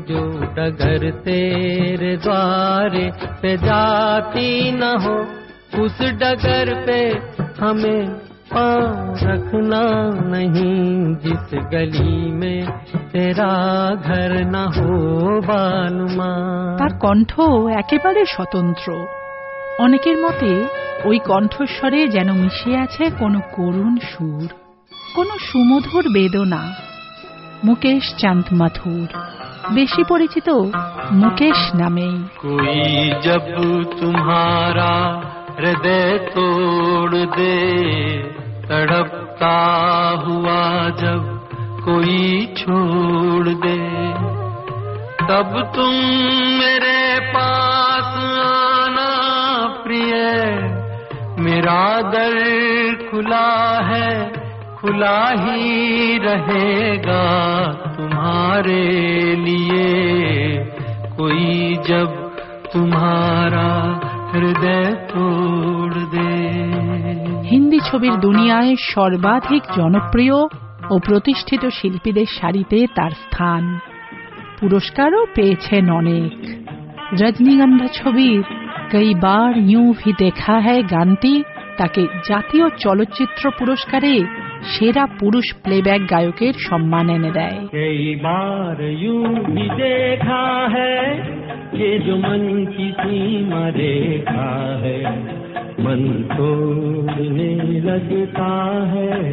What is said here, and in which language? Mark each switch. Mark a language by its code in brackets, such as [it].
[hi] जो डगर तेरे द्वारे पे जाती न हो, उस डगर पे हमें पाँव रखना नहीं। जिस गली में तेरा घर न हो बालमा। [bn] তার কণ্ঠ একেবারে স্বতন্ত্র। অনেকের মতে ওই কণ্ঠস্বরে যেন মিশে আছে কোনো করুণ সুর, কোনো সুমধুর বেদনা। মুকেশ চাঁদ মাথুর, বেশি পরিচিত মুকেশ নামেই। [hi] कोई जब तुम्हारा हृदय तोड़ दे, तड़पता हुआ जब कोई छोड़ दे, तब तुम मेरे पास आना प्रिय। मेरा दर खुला है, खुला ही रहेगा तुम्हारे लिए। कोई जब तुम्हारा हृदय तोड़ दे। [bn] হিন্দি ছবির দুনিয়ায় সর্বাধিক জনপ্রিয় ও প্রতিষ্ঠিত শিল্পীদের সারিতে তার স্থান। পুরস্কারও পেয়েছেন অনেক। রজনীগন্ধা ছবির কই বার ইউঁ ভি দেখা হ্যায় গানটি তাকে জাতীয় চলচ্চিত্র পুরস্কারে সেরা পুরুষ প্লেব্যাক গায়কের সম্মান এনে দেয়। [hi] কই বার ইউঁ ভি দেখা হ্যায় ये जो मन की सीमा रेखा है, मन तोड़ने लगता है।